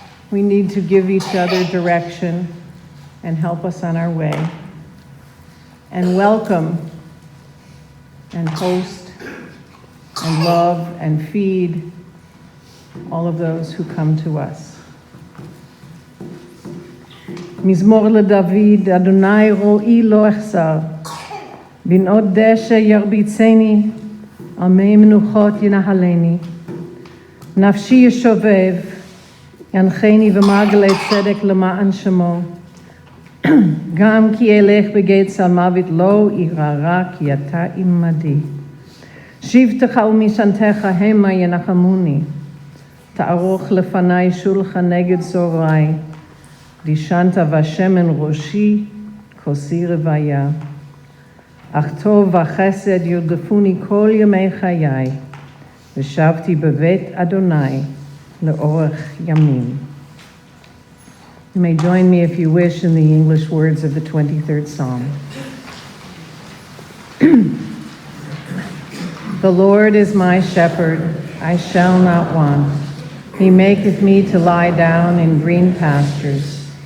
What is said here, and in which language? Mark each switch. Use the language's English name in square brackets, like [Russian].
[English] We need to give each other direction and help us on our way, and welcome and host and love and feed all of those who come to us. [Hebrew] מזמור לדוד, אדוני רואי לא אחסר, בנאות דשא ירביצני, על מי מנוחות ינהלני. נפשי ישובב, ינחני במעגלי צדק למען שמו. גם כי אלך בגיא צל מוות לא אירא רע, כי אתה עמדי. שבטך ומשענתך המה ינחמוני. תערוך לפני שולחן נגד צוררי. דישנת ושמן ראשי, כוסי רוויה. אך טוב וחסד ירדפוני כל ימי חיי, ושבתי בבית אדוני לאורך ימים. [English] You may join me if you wish in the English words of the 23rd Psalm. The Lord is my shepherd, I shall not want. He maketh me to lie down in green pastures.